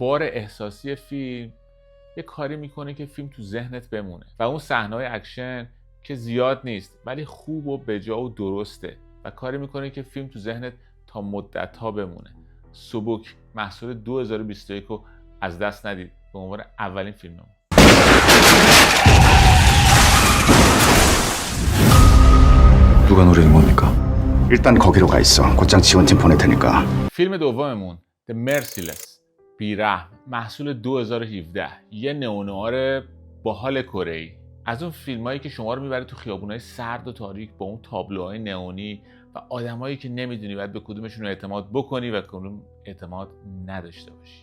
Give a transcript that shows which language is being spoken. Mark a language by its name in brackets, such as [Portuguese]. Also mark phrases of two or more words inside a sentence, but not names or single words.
[Persian] بار احساسی فیلم یه کاری میکنه که فیلم تو ذهنت بمونه و اون صحنه‌های اکشن که زیاد نیست ولی خوب و بجا و درسته و کاری میکنه که فیلم تو ذهنت تا مدت‌ها بمونه. سوبوک، محصول 2021 رو از دست ندید به عنوان اولین فیلم. [Korean] 누가 노리는 겁니까? 일단 거기로 가 있어. 곧장 지원팀 보낼 테니까. [Persian] فیلم دوممون The Merciless، بی‌رحم، محصول 2017. یه نئونوار باحال کره‌ای. از اون فیلمایی که شما رو میبره تو خیابونای سرد و تاریک با اون تابلوهای نئونی و آدمایی که نمیدونی باید به کدومشون اعتماد بکنی و کدوم اعتماد نداشته باشی.